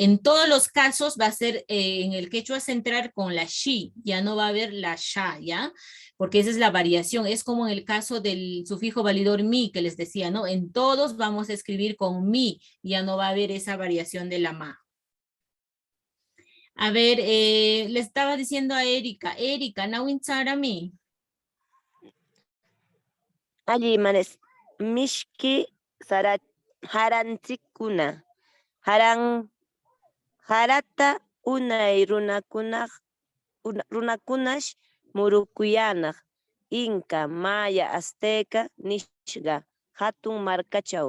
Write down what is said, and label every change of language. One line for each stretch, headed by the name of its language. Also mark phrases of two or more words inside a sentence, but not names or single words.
Spanish: En todos los casos va a ser en el quechua central con la shi, ya no va a haber la sha, ¿ya? Porque esa es la variación, es como en el caso del sufijo validor mi que les decía, ¿no? En todos vamos a escribir con mi, ya no va a haber esa variación de la ma. A ver, le estaba diciendo a Erika,
Quechua: Nawin Sarami. Allí manes, mishki harantikuna, harata unay runakunash murukuyanaq, Inca, Maya, Azteca, Nishga, hatun markachaw.